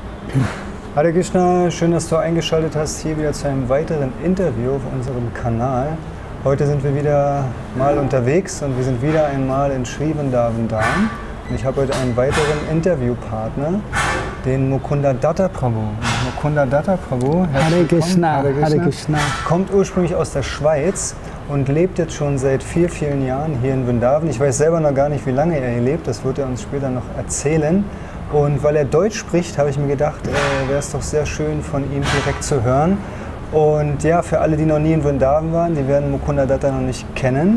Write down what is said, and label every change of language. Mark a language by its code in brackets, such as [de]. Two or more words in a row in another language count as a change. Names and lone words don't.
[sa] हरे कृष्ण, [de] schön, dass du eingeschaltet hast hier wieder zu einem weiteren Interview auf unserem Kanal. Heute sind wir wieder mal unterwegs und wir sind wieder einmal in Sri Vrindavan Dham. Und ich habe heute einen weiteren Interviewpartner, den Mukunda Datta Prabhu. Mukunda Datta Prabhu, [sa] हरे कृष्ण, हरे कृष्ण, [de] kommt ursprünglich aus der Schweiz und lebt jetzt schon seit vielen Jahren hier in Vrindavan. Ich weiß selber noch gar nicht, wie lange er hier lebt, das wird er uns später noch erzählen. Und weil er Deutsch spricht, habe ich mir gedacht, wäre es doch sehr schön, von ihm direkt zu hören. Und ja, für alle, die noch nie in Vrindavan waren, die werden Mukunda Datta noch nicht kennen.